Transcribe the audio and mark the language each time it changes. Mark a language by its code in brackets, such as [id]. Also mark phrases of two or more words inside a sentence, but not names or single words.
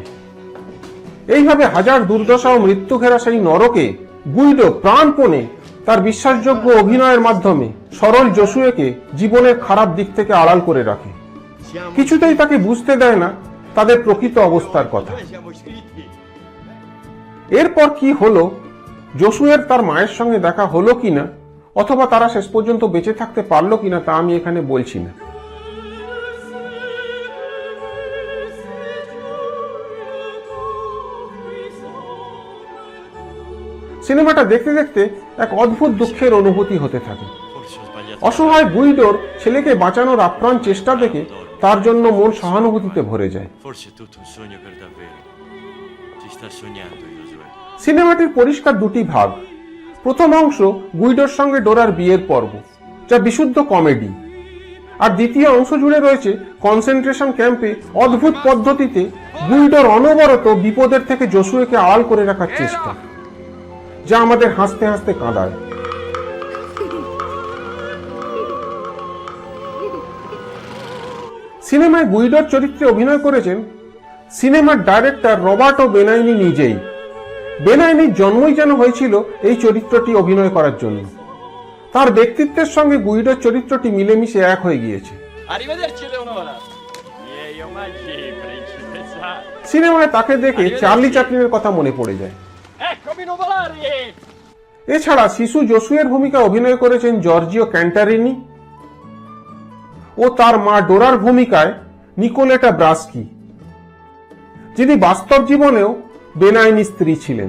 [bn] এইভাবে হাজার দুর্দশা ও মৃত্যু ঘেরা সেই নরকে গুইডো প্রাণপণে তার বিশ্বাসযোগ্য অভিনয়ের মাধ্যমে সরল জসুয়েকে জীবনের খারাপ দিক থেকে আড়াল করে রাখে। কিছুতেই তাকে বুঝতে দেয় না তাদের প্রকৃত অবস্থার কথা। [it] Noi siamo iscritti. [bn] এরপর কি হলো, জসুয়ের তার মায়ের সঙ্গে দেখা হলো কিনা অথবা তারা শেষ পর্যন্ত বেঁচে থাকতে পারলো কিনা তা আমি এখানে বলছি না। সিনেমাটা দেখতে দেখতে এক অদ্ভুত দুঃখের অনুভূতি হতে থাকে। [it] Forse ho sbagliato. [bn] অসহায় গুইডোর ছেলেকে বাঁচানোর আপ্রাণ চেষ্টা দেখে তার জন্য মন সহানুভূতিতে ভরে যায়। [it] Forse è tutto un sogno per davvero. Ci sta sognando, Josué. [bn] সিনেমাটির পরিষ্কার দুটি ভাগ। প্রথম অংশ গুইডোর সঙ্গে ডোরার বিয়ের পর্ব, যা বিশুদ্ধ কমেডি, আর দ্বিতীয় অংশ জুড়ে রয়েছে [en] concentration camp [bn] অদ্ভুত পদ্ধতিতে গুইডোর অনবরত বিপদের থেকে জসুয়েকে আড়াল করে রাখার চেষ্টা, যা আমাদের হাসতে হাসতে কাঁদায়। সিনেমায় গুইডোর চরিত্রে অভিনয় করেছেন সিনেমার ডাইরেক্টর রবার্টো বেনাইনি নিজেই। বেনাইনির জন্মই যেন হয়েছিল এই চরিত্রটি অভিনয় করার জন্য। তার ব্যক্তিত্বের সঙ্গে গুইডোর চরিত্রটি মিলেমিশে এক হয়ে গিয়েছে। [it] Arrivederci Leonora. Miei omaggi, principessa. [bn] সিনেমায় তাকে দেখে চার্লি চ্যাপলিনের কথা মনে পড়ে যায়। [it] Eccomi nuvolari! [bn] এছাড়া শিশু জসুয়ের ভূমিকা অভিনয় করেছেন জর্জিও ক্যান্টারিনি ও তার মা ডোরার ভূমিকায় নিকোলেটা ব্রাস্কি, যিনি বাস্তব জীবনেও বেনাইনি স্ত্রী ছিলেন।